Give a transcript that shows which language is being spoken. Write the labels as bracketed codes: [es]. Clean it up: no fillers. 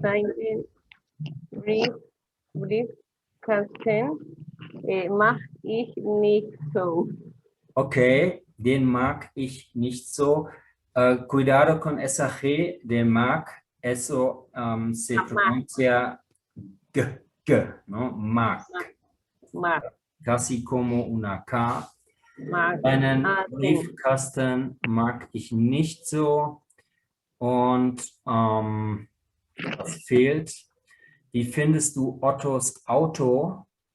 [de] Seinen Briefkasten mag ich nicht so. Okay, den mag ich nicht so. [es] Cuidado con esa G de mag, eso se pronuncia g, ¿no? [de] Mag. Mag. [es] Casi como una K. [de] Mag. Einen Briefkasten mag ich nicht so. Und was fehlt? Wie findest du Ottos Auto?